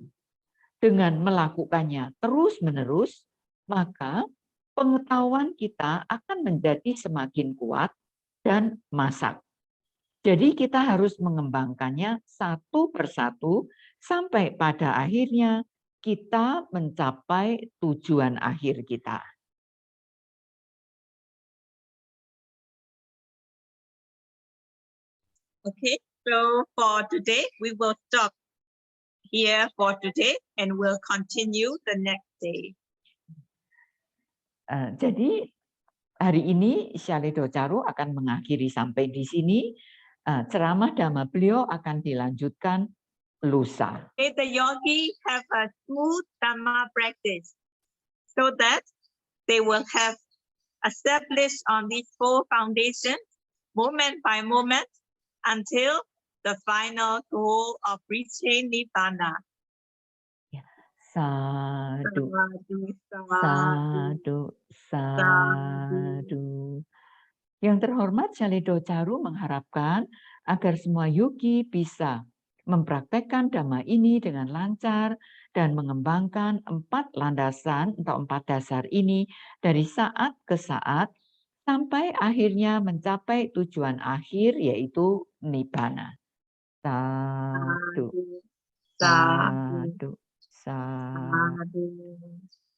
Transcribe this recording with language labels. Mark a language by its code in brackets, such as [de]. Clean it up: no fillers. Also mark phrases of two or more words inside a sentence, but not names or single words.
[id] Dengan melakukannya terus-menerus, maka pengetahuan kita akan menjadi semakin kuat dan masak. Jadi kita harus mengembangkannya satu persatu sampai pada akhirnya kita mencapai tujuan akhir kita. [en] Okay, so for today, we will stop here for today and we'll continue the next day. [id] Jadi hari ini Syalido Caru akan mengakhiri sampai di sini. Ceramah Dhamma beliau akan dilanjutkan lusa. [en] May the yogi have a smooth Dhamma practice so that they will have established on these 4 foundations, moment by moment, until the final goal of reaching Nibbana. [pi] Sadu, Sadhu, sadhu, sadu, sadu. [id] Yang terhormat Salido Caru mengharapkan agar semua yogi bisa mempraktekkan dhamma ini dengan lancar dan mengembangkan 4 landasan atau 4 dasar ini dari saat ke saat sampai akhirnya mencapai tujuan akhir yaitu Nibbana. [pi] Sadu, sadhu, sadu, sadu. sadhu.